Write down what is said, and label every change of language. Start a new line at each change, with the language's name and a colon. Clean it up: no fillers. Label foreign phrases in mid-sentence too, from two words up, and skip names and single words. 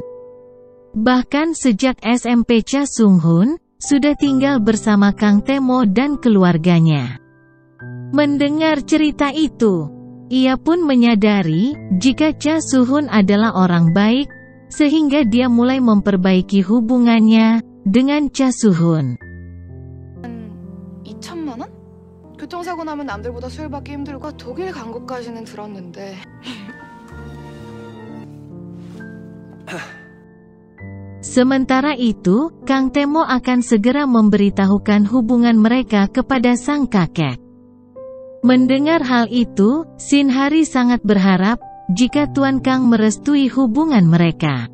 Indonesian: Bahkan sejak SMP Cha Sunghun sudah tinggal bersama Kang Temo dan keluarganya. Mendengar cerita itu, ia pun menyadari jika Cha Suhun adalah orang baik, sehingga dia mulai memperbaiki hubungannya dengan Cha Suhun.
Korean: 2천만 원? 교통사고 나면 남들보다 수혈 받기 힘들고 독일 간 것까지는 들었는데.
Indonesian: Sementara itu, Kang Temo akan segera memberitahukan hubungan mereka kepada sang kakek. Mendengar hal itu, Shin Hari sangat berharap jika Tuan Kang merestui hubungan mereka.